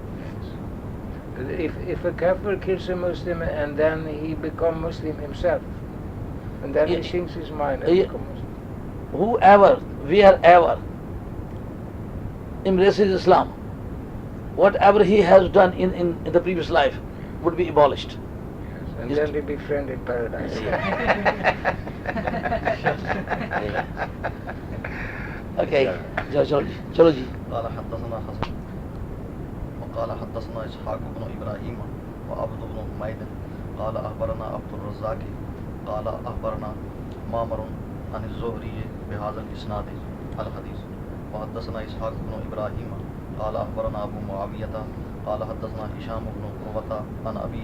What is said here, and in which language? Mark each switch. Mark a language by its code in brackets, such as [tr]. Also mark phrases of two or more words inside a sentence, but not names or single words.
[en] If a kafir kills a Muslim and then he becomes Muslim himself, and then he changes his mind and becomes Muslim. Whoever, wherever embraces Islam, whatever he has done in the previous life would be abolished. Yes, and then they be friend in paradise. Okay. [hi] चलो जी. [ar] قال حدثنا حسن وقال حدثنا إسحاق بن إبراهيم وعبد بن حميد قال أخبرنا عبد الرزاق قال أخبرنا معمر عن الزهري بهذا الإسناد الحديث وحدثنا إسحاق بن إبراهيم قال أخبرنا أبو معاوية قال حدثنا هشام بن عروة عن أبيه